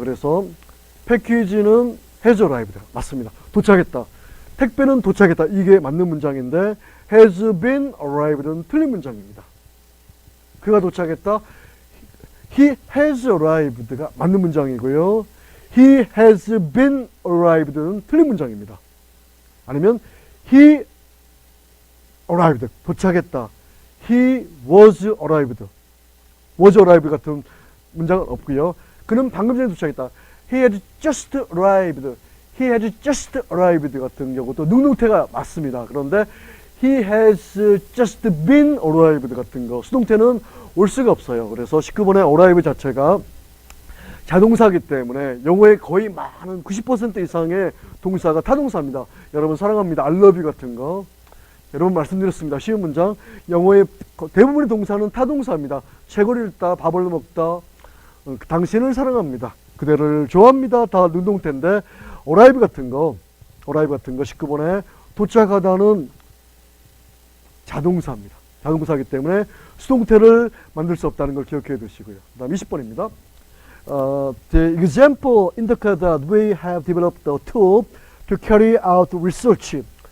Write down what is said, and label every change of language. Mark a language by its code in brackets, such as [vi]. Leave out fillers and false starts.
[ko] 그래서 패키지는 [en] has arrived [ko] 맞습니다. 도착했다. 택배는 도착했다. 이게 맞는 문장인데 [en] has been arrived [ko] 는 틀린 문장입니다. 그가 도착했다. [en] He has arrived가 [ko] 맞는 문장이고요. [en] He has been arrived는 [ko] 틀린 문장입니다. 아니면 [en] he arrived [ko] 도착했다. [en] He was arrived was arrived [ko] 같은 문장은 없고요. 그는 방금 전에 도착했다. [en] He had just arrived He has just arrived [ko] 같은 경우도 능동태가 맞습니다. 그런데 [en] He has just been arrived [ko] 같은 거 수동태는 올 수가 없어요. 그래서 19번의 arrive 자체가 자동사이기 때문에 영어의 거의 많은 90% 이상의 동사가 타동사입니다. 여러분 사랑합니다. [en] I love you [ko] 같은 거 여러분 말씀드렸습니다. 쉬운 문장 영어의 대부분의 동사는 타동사입니다. 책을 읽다, 밥을 먹다, 당신을 사랑합니다. 그대를 좋아합니다. 다 능동태인데 arrive 같은 거 19번에 도착하다는 자동사입니다. 자동사이기 때문에 수동태를 만들 수 없다는 걸 기억해 두시고요. 그 다음 20번입니다. [en] The example indicates that we have developed a tool to carry out research.